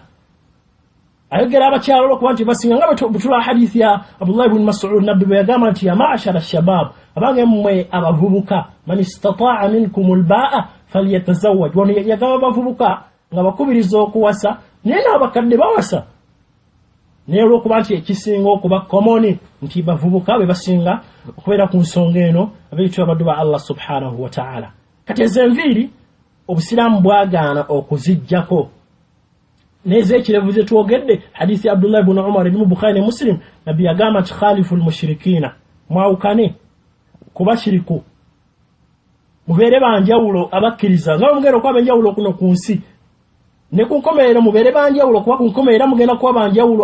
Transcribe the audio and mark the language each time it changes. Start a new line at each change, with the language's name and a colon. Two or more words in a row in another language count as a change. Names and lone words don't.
Ganda: ayogera abakyala olwokuba nti basinga nga butula hadithi ya Abdullah ibn Mas'ud nabbi bwe yagamba nti
Arabic: يا معشر الشباب
Ganda: abange mmwe abavubuka
Arabic: من استطاع منكم الباءة فليتزوج.
Ganda: wano yagamba abavubuka nga bakubiriza okuwasa naye n'abakadde bawasa naye olwokuba nti ekisinga okuba komoni nti bavubuka be basinga okubeera ku nsonga eno abayitibwa abaddu ba Allah
Arabic: سبحانه وتعالى.
Ganda: kati ezo enviiri obusiraamu bwagaana okuzijjako neze ekirevu ze twogedde hadithi Abdullah ibn Umar eri mu Bukhari ne Muslim nabbi yagamba nti
Arabic: خالفوا المشركين
Ganda: mwawukane ku bashiriku mubeere banjawulo abakkiriza nga mugenda okuba banjawulo kuno ku nsi ne ku nkomerero mubeere banjawulo kuba ku nkomerero mugenda kuba banjawulo.